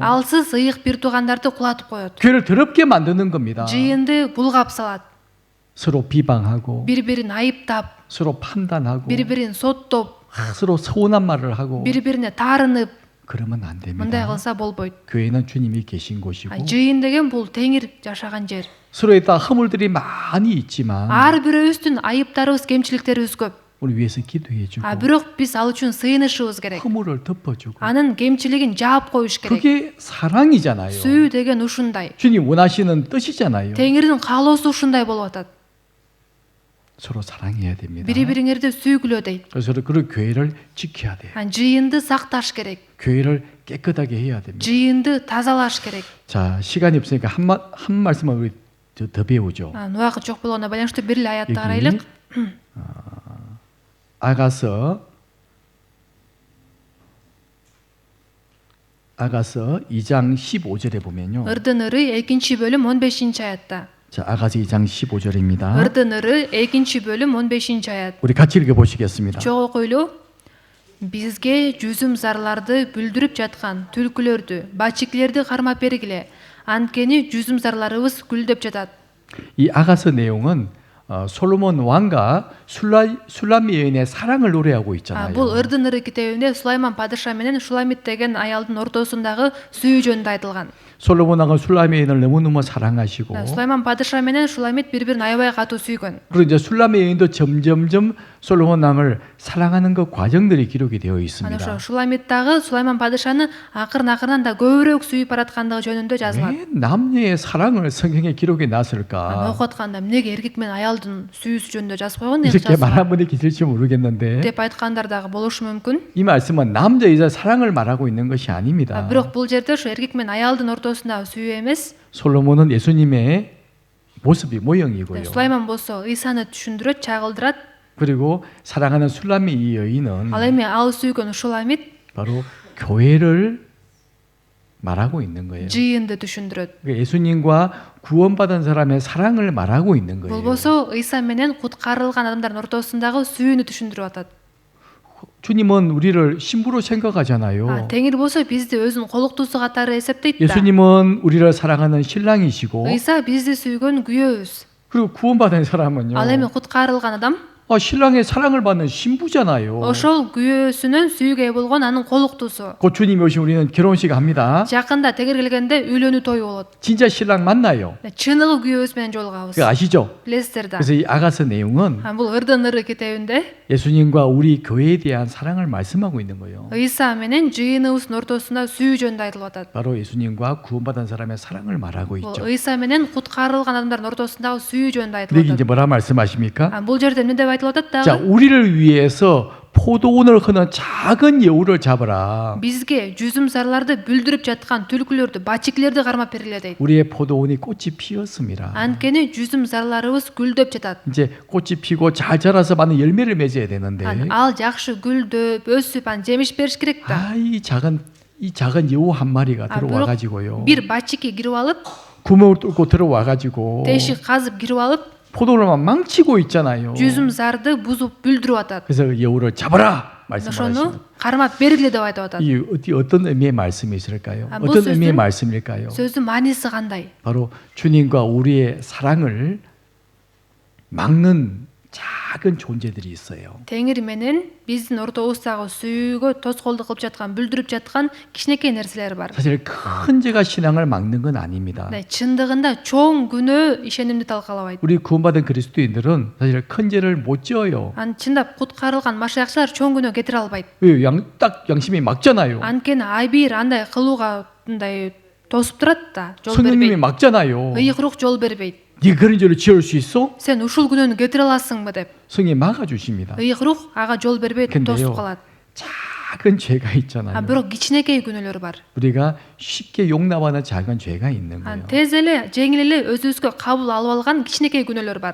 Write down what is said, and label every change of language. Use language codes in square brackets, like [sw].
[ky] алсыз ыйык бир туугандарды кулатып коет. [ko] 교회를 더럽게 만드는 겁니다. [ky] жыйынды булгап салат. [ko] 서로 비방하고 [ky] Бири-бирин айыптап, [ko] 서로 판단하고 [ky] бири-бирин соттоп, [ko] 서로 서운한 말을 하고 [ky] бири-бирине таарынып, [ko] 그러면 안 [ky] мындай [ko] 됩니다. [ky] кылса болбойт. [ko] 교회는 주님이 계신 곳이고 [ky] жыйын деген бул Теңир жашаган жер. [ko] 서로에 따라 허물들이 많이 있지만 [ky] Ар бирөөбүздүн айыптарыбыз, кемчиликтерибиз көп. [ko] 우리 위해서 기도해주고 [ky] Бирок биз ал үчүн сыйынышыбыз керек. [ko] 허물을 덮어주고 [ky] Анын кемчилигин жаап коюш керек. [ko] 그게 사랑이잖아요. [ky] Сүйүү деген ушундай. [ko] 주님 원하시는 뜻이잖아요. [ky] Теңирдин каалоосу ушундай болуп атат. [ko] 서로 사랑해야 됩니다. [ky] Бири-бириңерди сүйгүлө дейт. [ko] 그래서 그 교회를 지켜야 돼요. [ky] жыйынды сакташ керек. [ko] 교회를 깨끗하게 해야 됩니다. [ky] жыйынды тазалаш керек. [ko] 자 시간이 없으니까 한 말씀만 우리 더 배우죠. [ky] Убакыт жок болгондо байланыштуу бир эле аятты карайлык. [ko] 아가서 2장 15절에 보면요. [ky] Ырдын ыры 2 бөлүм 15 аятта. [ko] 자 아가서 2장 15절입니다. [ky] Ырдын ыры 2 бөлүм 15 аят. [ko] 우리 같이 읽어 보시겠습니다. [ky] Чогуу окуйлу. Бизге жүзүм зарларды бүлдүрүп жаткан түлкүлөрдү, бачиклерди кармап бергиле. Анткени жүзүм зарларыбыз гүлдөп жатат. [ko] 이 아가서 내용은 솔로몬 왕과 술라미 여인의 사랑을 노래하고 있잖아요. [ky] Бул Ырдын ыры китебинде Сулайман падыша менен Шуламит деген аялдын ортосундагы сүйүү жөнүндө айтылган. [ko] 솔로몬 왕은 술라미 여인을 너무너무 사랑하시고 [ky] Сулайман падыша менен Шуламит бири-бирин аябай катуу сүйгөн. [ko] 그리고 이제 술라미 여인도 점점점 솔로몬 왕을 사랑하는 그 과정들이 기록이 되어 [ky] Ана [ko] 있습니다. [ky] ошо Шуламиттагы Сулайман падышаны акырын-акырын да көбүрөөк сүйүп бараткандыгы жөнүндө жазылат. [ko] 왜 남녀의 사랑을 성경에 기록해 놨을까? [ky] Окуп атканда эмнеге эркек менен аялдын сүйүүсү жөнүндө жазып койгон [ko] 이렇게 말한 분이 계실지 모르겠는데 [ky] деп айткандар дагы болушу мүмкүн. [ko] 이 말씀은 남자 여자 사랑을 말하고 있는 것이 아닙니다. [ky] Бирок бул жерде ошо эркек менен аялдын ортосундагы сүйүү эмес. [ko] 솔로몬은 예수님의 모습이 모형이고요. [ky] Сулайман болсо Исаны түшүндүрөт, чагылдырат. [ko] 그리고 사랑하는 술라미 이 여인은 [ky] Ал эми ал сүйгөн Шуламит [ko] 바로 교회를 말하고 있는 거예요. [ky] жыйынды түшүндүрөт. [ko] 그러니까 예수님과 구원받은 사람의 사랑을 말하고 있는 거예요. [ky] Болбосо Иса менен куткарылган адамдардын ортосундагы сүйүүнү түшүндүрүп атат. [ko] 주님은 우리를 신부로 생각하잖아요. [ky] Теңир болсо бизди өзүнүн колуктуусу катары эсептейт да. [ko] 예수님은 우리를 사랑하는 신랑이시고 [ky] Иса бизди сүйгөн күйөөбүз. [ko] 그리고 구원받은 사람은요. [ky] Ал эми куткарылган адам [ko] 신랑의 사랑을 받는 신부잖아요. [ky] ошол күйөөсүнүн сүйүүгө ээ болгон анын колуктуусу. [ko] 곧 주님이 오시면 우리는 결혼식 합니다. [ky] Жакында тегер келгенде үйлөнүү тою болот. [ko] 진짜 신랑 만나요. [ky] Чыныгы күйөөбүз менен жолугабыз. [ko] 그거 아시죠? [ky] Билесиздер да. [ko] 그래서 이 아가서 내용은 [ky] Бул ырдын ыры китебинде [ko] 예수님과 우리 교회에 대한 사랑을 말씀하고 있는 거예요. [ky] ыйса менен жыйыныбыздын ортосунда сүйүү жөнүндө айтылып атат. [ko] 바로 예수님과 구원받은 사람의 사랑을 말하고 [ky] Бул [ko] 있죠. [ky] ыйса менен куткарылган адамдардын ортосундагы сүйүү жөнүндө [ko] 근데 [ky] айтылып [ko] 이제 [ky] атат. [ko] 뭐라 말씀하십니까? [ky] Бул жерде эмне деп айтылып атат [ko] 자, [ky] дагы? [ko] 우리를 위해서 포도원을 흐는 작은 여우를 잡아라. [ky] Бизге жүзүмсарларды бүлдүрүп жаткан түлкүлөрдү, бачиклерди кармап бергиле дейт. [ko] 우리의 포도원이 꽃이 피었습니다. [ky] Анткени жүзүмсарларыбыз гүлдөп жатат. [ko] 이제 꽃이 피고 잘 자라서 많은 열매를 맺어야 되는데, [ky] Ал жакшы гүлдөп, өсүп, жемиш бериш керек да. [ko] 이 작은 여우 한 마리가 들어와 가지고요. [ky] Бир бачики кирип алып, [ko] 구멍을 뚫고 들어와 가지고 [ky] тешик казып кирип алып, [ko] 포도원을 망치고 있잖아요. [ky] жүзүмсарды бузуп бүлдүрүп атат. [ko] 그래서 그 여우를 잡아라 [ky] Ошону [ko] 말씀하시는. [ky] кармап бергиле деп айтып атат. [ko] 이 어떤 의미의 말씀이 있을까요? 뭐 어떤 의미의 [ky] сөздің- [ko] 말씀일까요? [ky] сөздүн мааниси кандай? [ko] 바로 주님과 우리의 사랑을 막는 작은 존재들이 있어요. [ky] Теңир менен биздин ортобуздагы сүйүүгө тоскоолдук кылып жаткан, бүлдүрүп жаткан кичинекей нерселер бар. [ko] 사실 큰 죄가 신앙을 막는 건 아닙니다. [ky] чындыгында чоң күнөө ишенимди талкалабайт. [ko] 우리 구원받은 그리스도인들은 사실 큰 죄를 못 지어요. [ky] Чындап куткарылган машаякчылар чоң күнөө кетире албайт. [ko] 왜? 딱 양심이 막잖아요. [ky] Анткени айбир андай кылууга мындай тосуп турат да, жол [ko] 성령님이 [ky] бербейт. [ko] 막잖아요. [ky] ыйык жол бербейт. [ko] 네가 그런 죄를 지을 수 있어? [ky] Сен ушул күнөөнү кетире аласыңбы деп. [ko] 성령이 막아주십니다. [ky] ыйык ага жол бербейт, [ko] 근데요, [ky] тосуп калат. [ko] 작은 죄가 있잖아요. [ky] бирок кичинекей күнөөлөр бар. [ko] 우리가 쉽게 용납하는 작은 죄가 있는 거예요. [ky] тез эле, жеңил эле өзүбүзгө кабыл алып алган кичинекей күнөөлөр бар.